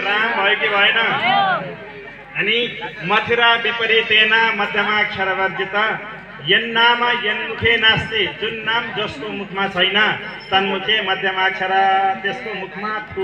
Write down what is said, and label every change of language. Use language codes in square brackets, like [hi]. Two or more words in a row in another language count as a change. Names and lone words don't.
[ne] राम भयो कि भएन? अनि [sa] मथुरा विपरीतेन मध्यमाक्षरवर्जित यन्नाम यन्मुखे नास्ति, [ne] जुन नाम जसको मुखमा छैन [sa] तन्मुखे मध्यमाक्षर [ne] त्यसको मुखमा थु।